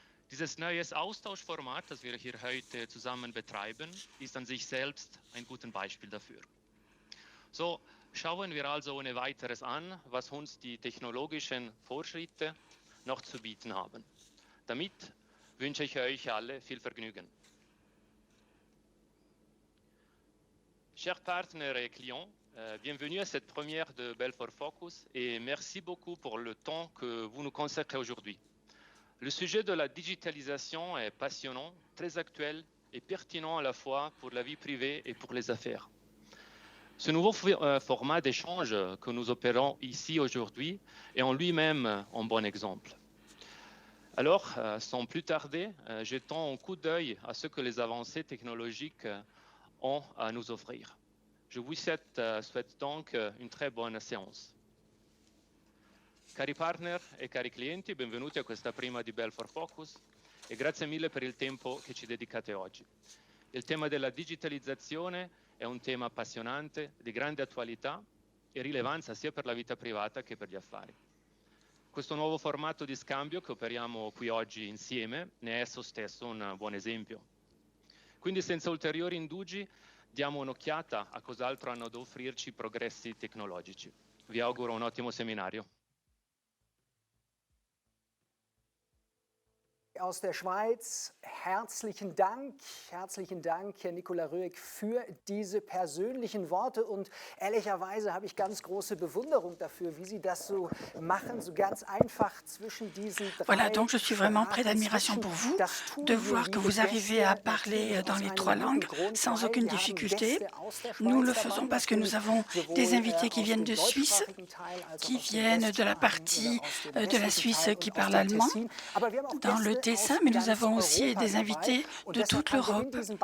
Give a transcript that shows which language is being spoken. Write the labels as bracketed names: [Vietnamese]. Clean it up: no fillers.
[German] Dieses neues Austauschformat, das wir hier heute zusammen betreiben, ist an sich selbst ein gutes Beispiel dafür. So, schauen wir also ohne weiteres an, was uns die technologischen Fortschritte noch zu bieten haben. Damit wünsche ich euch alle viel Vergnügen. [French] Chers partenaires et clients, bienvenue à cette première de Belfort Focus et merci beaucoup pour le temps que vous nous consacrez aujourd'hui. Le sujet de la digitalisation est passionnant, très actuel et pertinent à la fois pour la vie privée et pour les affaires. Ce nouveau format d'échange que nous opérons ici aujourd'hui est en lui-même un bon exemple. Alors, sans plus tarder, jetons un coup d'œil à ce que les avancées technologiques ont à nous offrir. Je vous souhaite donc une très bonne séance. [Italian] Cari partner e cari clienti, benvenuti a questa prima di Belfort Focus e grazie mille per il tempo che ci dedicate oggi. Il tema della digitalizzazione è un tema appassionante, di grande attualità e rilevanza sia per la vita privata che per gli affari. Questo nuovo formato di scambio che operiamo qui oggi insieme ne è esso stesso un buon esempio. Quindi senza ulteriori indugi diamo un'occhiata a cos'altro hanno da offrirci i progressi tecnologici. Vi auguro un ottimo seminario. [German] Aus der Schweiz, herzlichen Dank, Herr Nicolas Rüegg, für diese persönlichen Worte und ehrlicherweise habe ich ganz große Bewunderung dafür, wie Sie das so machen, so ganz einfach zwischen diesen 3 [French] Voilà, donc je suis vraiment près d'admiration pour vous, de voir que vous arrivez à parler dans les 3 langues sans aucune difficulté. Nous le faisons parce que nous avons des invités qui viennent de Suisse, qui viennent de la partie de la Suisse qui parle allemand, dans le Tessin, mais nous avons aussi des invités de toute l'Europe.